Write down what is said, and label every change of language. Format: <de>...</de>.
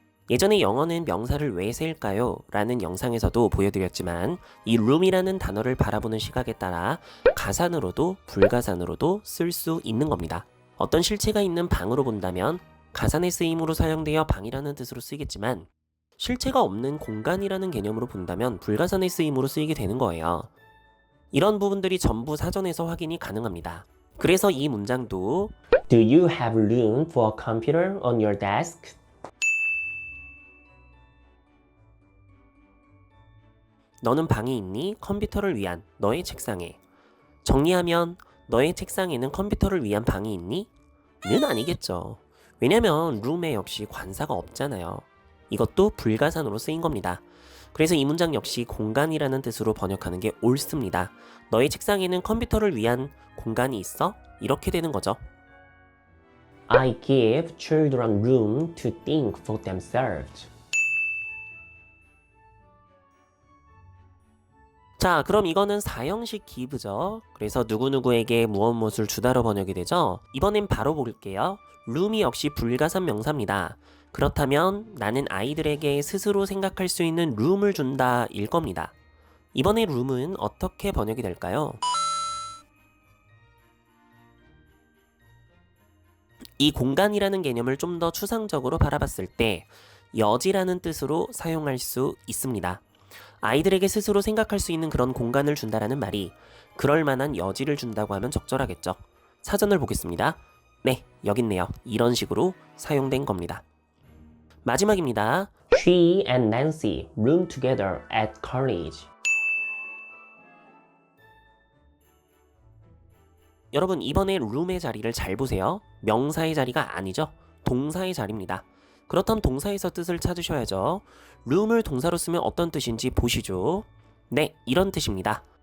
<ko>예전에 영어는 명사를 왜 셀까요? 라는 영상에서도 보여드렸지만 이 room이라는 단어를 바라보는 시각에 따라 가산으로도 불가산으로도 쓸 수 있는 겁니다. 어떤 실체가 있는 방으로 본다면 가산의 쓰임으로 사용되어 방이라는 뜻으로 쓰이겠지만 실체가 없는 공간이라는 개념으로 본다면 불가산의 쓰임으로 쓰이게 되는 거예요. 이런 부분들이 전부 사전에서 확인이 가능합니다. 그래서 이 문장도</ko> <en>Do you have room for a computer on your desk?</en> <ko>너는 방이 있니? 컴퓨터를 위한 너의 책상에. 정리하면 너의 책상에는 컴퓨터를 위한 방이 있니? 는 아니겠죠. 왜냐면 룸에 역시 관사가 없잖아요. 이것도 불가산으로 쓰인 겁니다. 그래서 이 문장 역시 공간이라는 뜻으로 번역하는 게 옳습니다. 너의 책상에는 컴퓨터를 위한 공간이 있어? 이렇게 되는 거죠.</ko> <en>I give children room to think for themselves.</en> <ko>자, 그럼 이거는 사형식 give죠. 그래서 누구누구에게 무엇을 주다로 번역이 되죠. 이번엔 바로 볼게요. room이 역시 불가산 명사입니다. 그렇다면 나는 아이들에게 스스로 생각할 수 있는 룸을 준다 일 겁니다. 이번에 룸은 어떻게 번역이 될까요? 이 공간이라는 개념을 좀 더 추상적으로 바라봤을 때 여지라는 뜻으로 사용할 수 있습니다. 아이들에게 스스로 생각할 수 있는 그런 공간을 준다라는 말이 그럴 만한 여지를 준다고 하면 적절하겠죠. 사전을 보겠습니다. 네, 여기 있네요. 이런 식으로 사용된 겁니다. 마지막입니다.</ko> <en>She and Nancy room together at college.</en> <ko>여러분 이번에 room의 자리를 잘 보세요. 명사의 자리가 아니죠. 동사의 자리입니다. 그렇다면 동사에서 뜻을 찾으셔야죠. room을 동사로 쓰면 어떤 뜻인지 보시죠. 네, 이런 뜻입니다.</ko>